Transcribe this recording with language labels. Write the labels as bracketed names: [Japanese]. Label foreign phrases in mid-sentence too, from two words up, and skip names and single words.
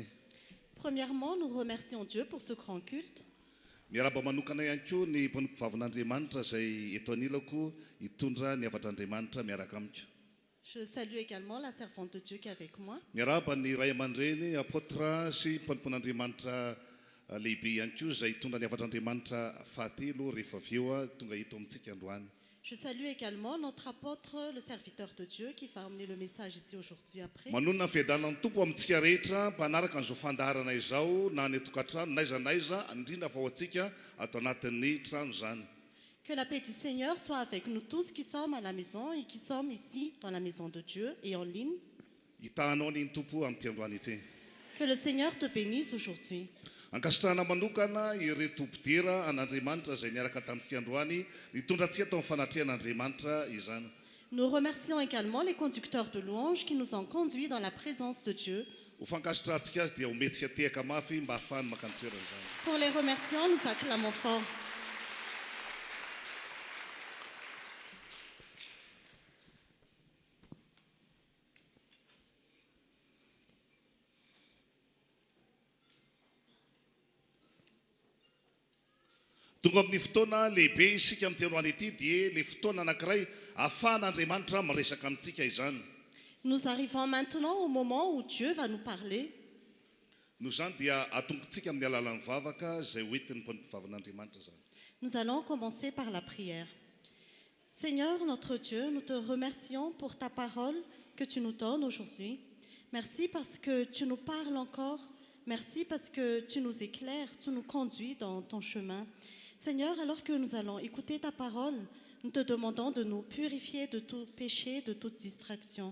[French] Premièrement, nous remercions Dieu pour ce grand culte. [Malagasy] Miaraba manokana ihany koa ny mpanompo vavin'Andriamanitra izay eto anilako hitondra ny havatr'Andriamanitra miaraka amiko. [French] Je salue également la servante de Dieu qui est avec moi. [Malagasy] Miaraba ny ray aman-dreny apôtra sy mpanompon'Andriamanitra lehibe ihany koa izay hitondra ny havatr'Andriamanitra fahatelo rehefa avy eo tonga hito amintsika androany. [French] Je salue également notre apôtre, le serviteur de Dieu, qui va emmener le message ici aujourd'hui après. [Malagasy] Manonona ny fiadanan'ny tompo amintsika rehetra mpanaraka an'izao fandaharana izao na ny atokantrano naiza naiza indrindra fa ho antsika ato anatin'ny trano zany. [French] Que la paix du Seigneur soit avec nous tous qui sommes à la maison et qui sommes ici dans la maison de Dieu et en ligne. [Malagasy] Hitahanao ny tompo amin'ity androany ity. [French] Que le Seigneur te bénisse aujourd'hui. [Malagasy] Ankasitrahana manokana ireo tompodera an'Andriamanitra izay niaraka tamintsika androany nitondratsika tao amin'ny fanatrehan'Andriamanitra izany. [French] Nous remercions également les conducteurs de louanges qui nous ont conduits dans la présence de Dieu. [Malagasy] Ho fankasitrahantsika azy dia hometsika tehaka mafy mba ahafahany maka ny toerana izany. [French] Pour les remerciants, nous acclamons fort. [Malagasy] Tonga amin'ny fotoana lehibe isika amin'ity androany ity dia le fotoana anankiray ahafahan'Andriamanitra miresaka amintsika izany. [French] Nous arrivons maintenant au moment où Dieu va nous parler. [Malagasy] Noho izany dia atongontsika amin'ny alalan'ny vavaka izay hoentin'ny mpanompo vavin'Andriamanitra zany. [French] Nous allons commencer par la prière. Seigneur notre Dieu, nous te remercions pour ta parole que tu nous donnes aujourd'hui. Merci parce que tu nous parles encore. Merci parce que tu nous éclaires, tu nous conduis dans ton chemin. Seigneur, alors que nous allons écouter ta parole, nous te demandons de nous purifier de tout péché, de toute distraction.